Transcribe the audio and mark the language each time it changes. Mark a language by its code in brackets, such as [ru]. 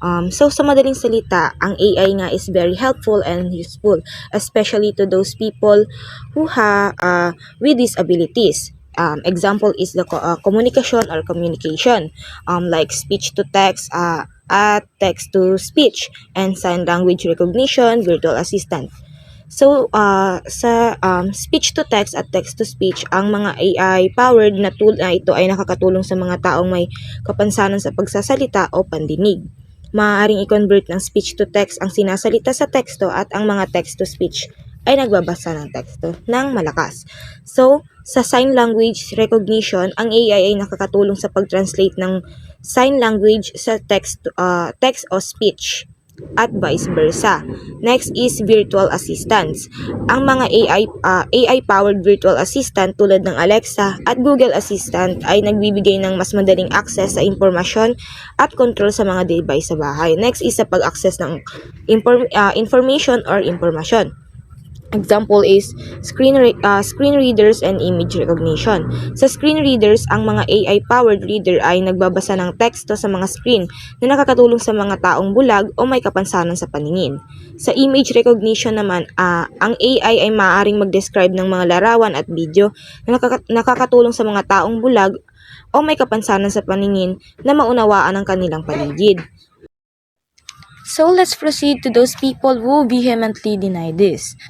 [en] So [tl] sa madaling salita, ang AI nga [en] is very helpful and useful, especially to those people who with disabilities. Example is the communication or communication, like speech to text, text to speech, and sign language recognition, virtual assistant. [tl] So, sa speech to text at text to speech, ang mga AI-powered na tool na ito ay nakakatulong sa mga taong may kapansanan sa pagsasalita o pandinig. Maaaring i-convert ng speech to text ang sinasalita sa teksto at ang mga text to speech ay nagbabasa ng teksto ng malakas. So, sa sign language recognition, ang AI ay nakakatulong sa pag-translate ng sign language sa text o speech at vice versa. [en] Next is virtual assistants. [tl] Ang mga AI-powered virtual assistant tulad ng Alexa at Google Assistant ay nagbibigay ng mas madaling access sa impormasyon at control sa mga device sa bahay. [en] Next is [tl] sa pag-access ng information or impormasyon. [en] Example is screen readers and image recognition. [tl] Sa screen readers, ang mga AI-powered reader ay nagbabasa ng teksto sa mga screen na nakakatulong sa mga taong bulag o may kapansanan sa paningin. Sa image recognition naman, ang AI ay maaaring mag-describe ng mga larawan at video na nakakatulong sa mga taong bulag o may kapansanan sa paningin na maunawaan ang kanilang paligid. [en] So let's proceed to those people who vehemently deny this.